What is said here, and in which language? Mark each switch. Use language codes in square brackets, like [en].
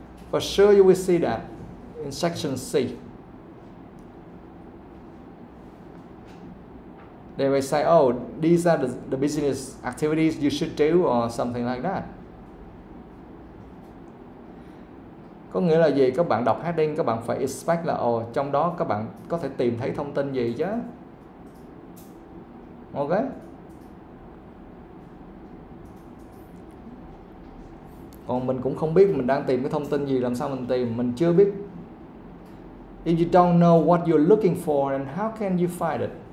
[en] For sure you will see that in section C. They will say, oh, these are the business activities you should do or something like that. [vi] Có nghĩa là gì? Các bạn đọc heading các bạn phải expect là trong đó các bạn có thể tìm thấy thông tin gì chứ. Ok. Còn mình cũng không biết mình đang tìm cái thông tin gì, làm sao mình tìm, mình chưa biết. [en] If you don't know what you're looking for, then how can you find it?